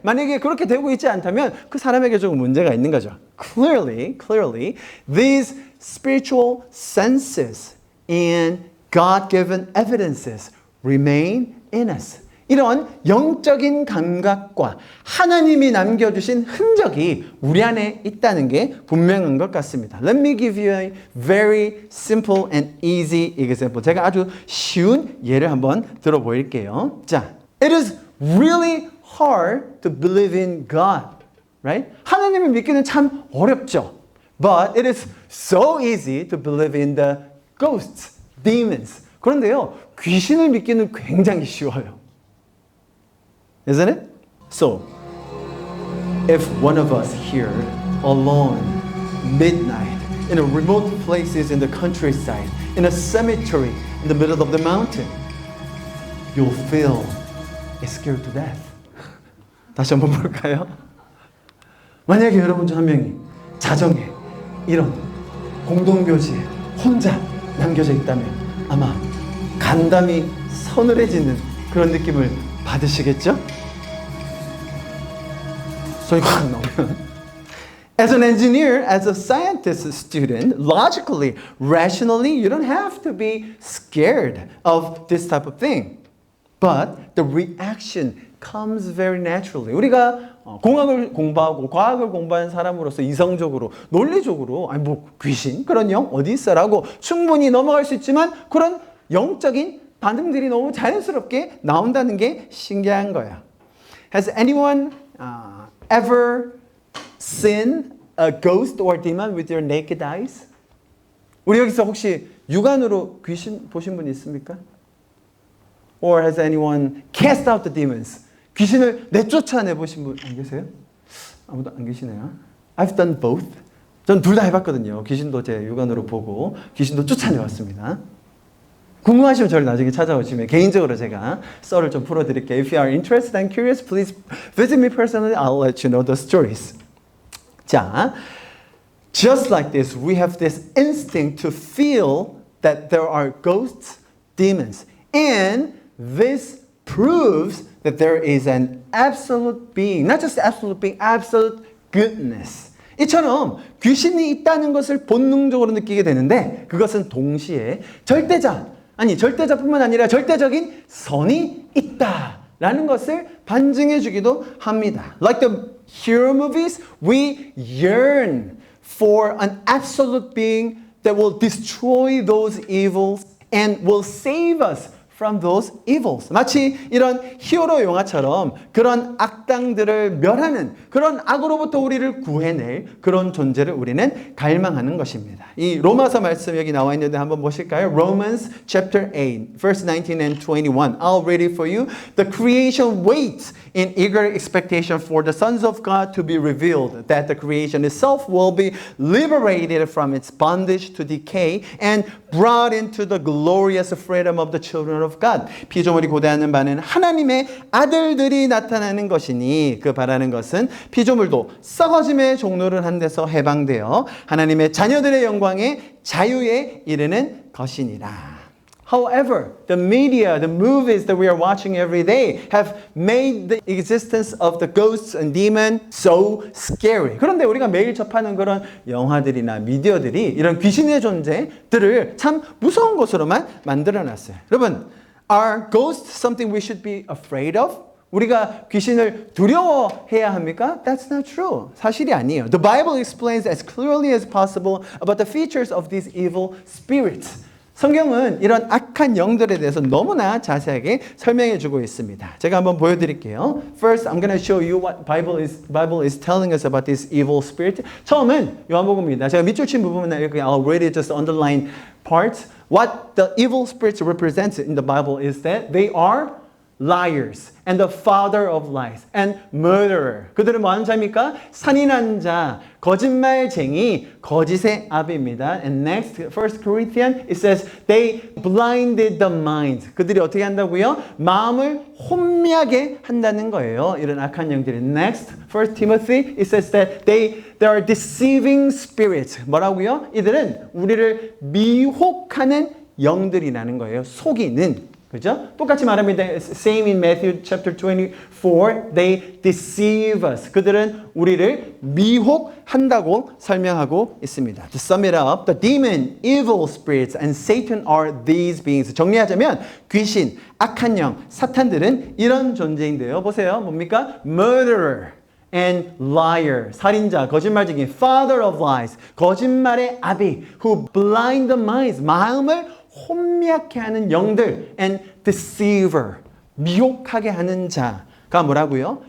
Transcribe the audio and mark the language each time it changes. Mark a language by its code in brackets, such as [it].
[ko] 만약에 그렇게 되고 있지 않다면 그 사람에게 조금 문제가 있는 거죠. [en] Clearly, these spiritual senses and God-given evidences remain in us. [ko] 이런 영적인 감각과 하나님이 남겨주신 흔적이 우리 안에 있다는 게 분명한 것 같습니다. [en] Let me give you a very simple and easy example. [ko] 제가 아주 쉬운 예를 한번 들어보일게요. [en] 자, it is really hard to believe in God, right? [ko] 하나님을 믿기는 참 어렵죠. [en] But it is so easy to believe in the ghosts, demons. [ko] 그런데요, 귀신을 믿기는 굉장히 쉬워요. [en] Isn't it? So, if one of us here, alone, midnight, in a remote places in the countryside, in a cemetery, in the middle of the mountain, you'll feel scared to death. [ko] 다시 한번 볼까요? 만약에 여러분 중 한 명이 자정에 이런 공동묘지에 혼자 남겨져 있다면 아마 간담이 서늘해지는 그런 느낌을 받으시겠죠? 소리가 확 나오면 [en] As an engineer, as a scientist student, logically, rationally, you don't have to be scared of this type of thing. But the reaction comes very naturally. [ko] 우리가 공학을 공부하고 과학을 공부하는 사람으로서 이성적으로, 논리적으로 아니 뭐 귀신 그런 영 어디 있어라고 충분히 넘어갈 수 있지만 그런 영적인 반응들이 너무 자연스럽게 나온다는 게 신기한 거야. [en] Has anyone ever seen a ghost or demon with your naked eyes? [ko] 우리 여기서 혹시 육안으로 귀신 보신 분 있습니까? [en] Or has anyone cast out the demons? [ko] 귀신을 내쫓아내 보신 분 안 계세요? 아무도 안 계시네요. [en] I've done both. [ko] 전 둘 다 해봤거든요. 귀신도 제 육안으로 보고 귀신도 쫓아내왔습니다. 궁금하시면 저를 나중에 찾아오시면 개인적으로 제가 썰을 좀 풀어드릴게요. [en] If you are interested and curious, please visit me personally. I'll let you know the stories. 자, just like this, we have this instinct to feel that there are ghosts, demons. And this proves that there is an absolute being, not just absolute being, absolute goodness. [ko] 이처럼 귀신이 있다는 것을 본능적으로 느끼게 되는데 그것은 동시에 절대자뿐만 아니라 절대적인 선이 있다라는 것을 반증해 주기도 합니다. [en] Like the hero movies, we yearn for an absolute being that will destroy those evils and will save us from those evils. [ko] 마치 이런 히어로 영화처럼 그런 악당들을 멸하는 그런 악으로부터 우리를 구해낼 그런 존재를 우리는 갈망하는 것입니다. 이 로마서 말씀 여기 나와 있는데 한번 보실까요? [en] Romans chapter 8, verse 19 and 21. I'll read it for you. The creation waits in eager expectation for the sons of God to be revealed, that the creation itself will be liberated from its bondage to decay and brought into the glorious freedom of the children of God. [ko] 피조물이 고대하는 바는 하나님의 아들들이 나타나는 것이니 그 바라는 것은 피조물도 썩어짐의 종로를 한 데서 해방되어 하나님의 자녀들의 영광의 자유에 이르는 것이니라. [en] However, the media, the movies that we are watching every day have made the existence of the ghosts and demons so scary. [ko] 그런데 우리가 매일 접하는 그런 영화들이나 미디어들이 이런 귀신의 존재들을 참 무서운 것으로만 만들어놨어요. 여러분, [en] are ghosts something we should be afraid of? [ko] 우리가 귀신을 두려워해야 합니까? [en] That's not true. [ko] 사실이 아니에요. [en] The Bible explains as clearly as possible about the features of these evil spirits. [ko] 성경은 이런 악한 영들에 대해서 너무나 자세하게 설명해 주고 있습니다. 제가 한번 보여드릴게요. [en] First, I'm going to show you what Bible is telling us about this evil spirit. [ko] 처음은 요한복음입니다. 제가 밑줄 친 부분은 이렇게 [en] I'll read it, just underline parts. What the evil spirits represent in the Bible is that they are liars and the father of lies and murderer. [ko] 그들은 뭐 하는 자입니까? 산인한 자, 거짓말쟁이, 거짓의 아비입니다. [en] And next, 1 Corinthians, it says they blinded the mind. [ko] 그들이 어떻게 한다고요? 마음을 혼미하게 한다는 거예요. 이런 악한 영들이. [en] Next, 1 Timothy, it says that they are deceiving spirits. [ko] 뭐라고요? 이들은 우리를 미혹하는 영들이라는 거예요. 속이는. 그죠? 똑같이 말합니다. [en] Same in Matthew chapter 24. They deceive us. [ko] 그들은 우리를 미혹한다고 설명하고 있습니다. [en] To sum it up, the demon, evil spirits, and Satan are these beings. [ko] 정리하자면 귀신, 악한 영, 사탄들은 이런 존재인데요. 보세요. 뭡니까? [en] Murderer and liar. [ko] 살인자, 거짓말쟁이. [en] Father of lies. [ko] 거짓말의 아비. [en] Who blind the minds. [ko] 마음을 혼미하게 하는 영들 [en] and deceiver [ko] 미혹하게 하는 자가 뭐라고요?